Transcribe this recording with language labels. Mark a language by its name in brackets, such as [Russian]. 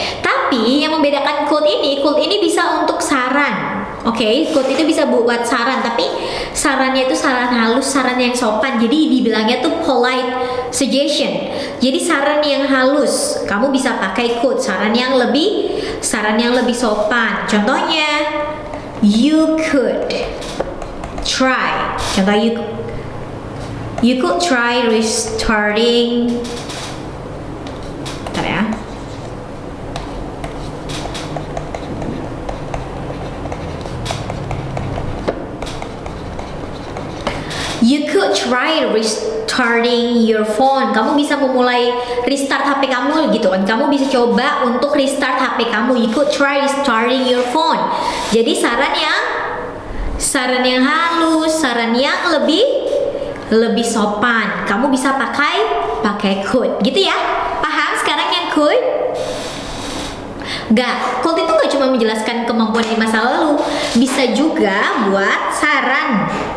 [Indonesian] Tapi yang membedakan code ini bisa untuk saran. Oke, code itu bisa buat saran, tapi sarannya itu saran halus, saran yang sopan. Jadi dibilangnya tuh polite suggestion. Jadi saran yang halus, kamu bisa pakai code. Saran yang lebih sopan. [English] Contohnya, you could try. Contoh you could try restarting. [Indonesian] Bentar ya. [English] You could try restarting your phone. [Indonesian] Kamu bisa memulai restart HP kamu gitu kan. Kamu bisa coba untuk restart HP kamu. [English] You could try restarting your phone. [Indonesian] Jadi saran yang halus, saran yang lebih sopan. Kamu bisa pakai could gitu ya. Paham sekarang yang could? Could itu gak cuma menjelaskan kemampuan di masa lalu, bisa juga buat saran.